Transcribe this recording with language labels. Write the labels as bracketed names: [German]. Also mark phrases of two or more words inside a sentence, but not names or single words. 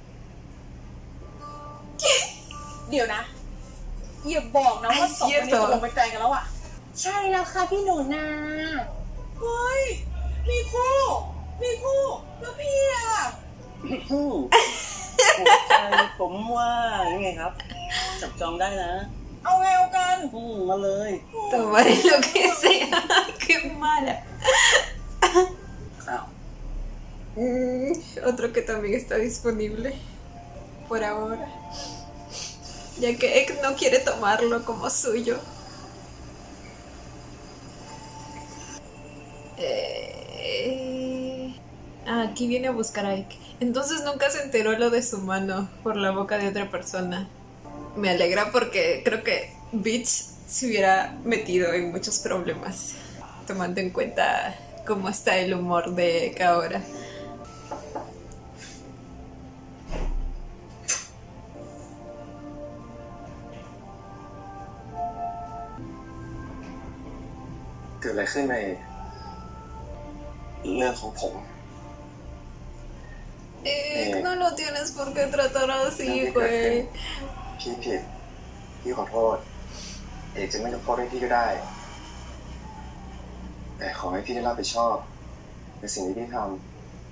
[Thai] เดี๋ยวนะอย่าบอกนะว่าสองคนนี้ตกลงเป็นแฟนกันแล้วอ่ะ ใช่แล้วค่ะพี่หนูนาเฮ้ยมีคู่แล้วพี่อ่ะ ผมว่ายังไงครับ จับจองได้นะ เอาไงเอากัน มาเลย [Spanish] Tomaré lo que sea. Qué mala. [Thai] อ้าว [Spanish] Otro que también está disponible por ahora, ya que Ek no quiere tomarlo como suyo. Aquí viene a buscar a Ek. Entonces nunca se enteró lo de su mano por la boca de otra persona. Me alegra porque creo que Bitch se hubiera metido en muchos problemas, tomando en cuenta cómo está el humor de Ek ahora. [Thai] เกิดอะไรขึ้นในเรื่องของผม [Spanish] Ek, no lo tienes por qué tratar así, güey. [Thai] พี่ผิด พี่ขอโทษ เอกจะไม่ยกโทษให้พี่ก็ได้ แต่ขอให้พี่ได้รับผิดชอบในสิ่งที่พี่ท